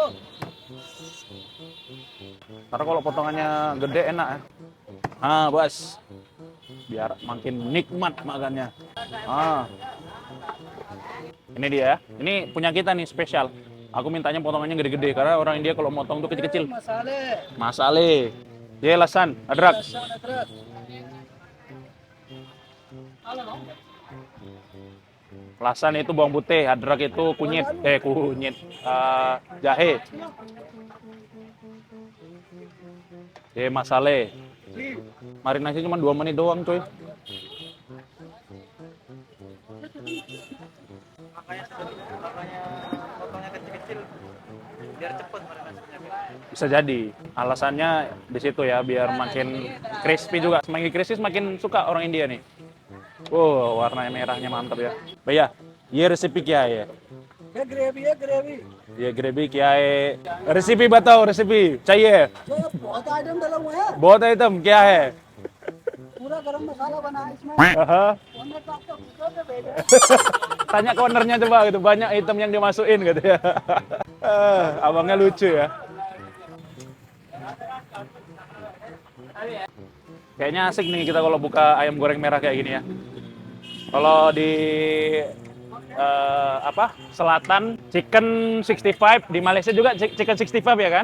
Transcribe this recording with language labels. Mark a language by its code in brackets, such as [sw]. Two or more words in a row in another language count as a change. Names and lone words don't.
[id] Karena kalau potongannya gede enak ya. Bas. Biar makin nikmat makannya. Ini dia ya. Ini punya kita nih spesial. Aku mintanya potongannya gede-gede karena orang India kalau motong tuh kecil-kecil. [hi] मसाले मसाले। ये लहसुन, अदरक. लहसुन अदरक [id] Lasan itu bawang putih, adrak itu kunyit, jahe. [hi] ये मसाले. [id] Marinasi cuma 2 menit doang, coy. makanya potongnya kecil-kecil biar cepet marinasinya. Bisa jadi. Alasannya di situ ya, biar makin crispy juga. Semakin crispy semakin suka orang India nih. Wow, warna merahnya mantap ya. [hi] भैया, ये रेसिपी क्या है? ये ग्रेवी ये ग्रेवी क्या है? रेसिपी बताओ, रेसिपी चाहिए। जो बहुत आइटम डाला हुआ है बहुत आइटम क्या है? पूरा गरम मसाला बना है इसमें Aha. हमने तो आपको कुकर में भेजा [id] Tanya ke ownernya coba gitu, banyak item yang dimasukin gitu ya. Abangnya lucu ya. Kayaknya asik nih kita kalau buka ayam goreng merah kayak gini ya. Kalau di selatan chicken 65, di Malaysia juga chicken 65 ya kan?